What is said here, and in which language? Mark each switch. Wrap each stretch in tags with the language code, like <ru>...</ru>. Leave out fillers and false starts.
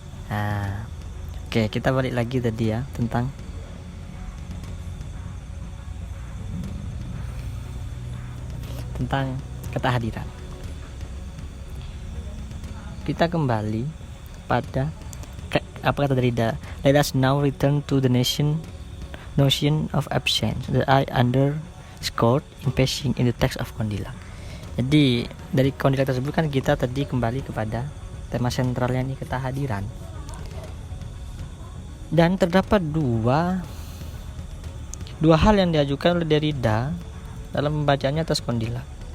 <id>Nah, oke, kita balik lagi tadi ya tentang ketahadiran. Kita kembali pada apa kata Derrida.</id> <en>Let us now return to the notion of absence that I underscored in passing in the text of Condillac.</en> <id>Jadi dari Condillac tersebut kan kita tadi kembali kepada tema sentralnya nih, ketahadiran. Dan terdapat dua hal yang diajukan oleh Derrida dalam pembacaannya atas Condillac.</id>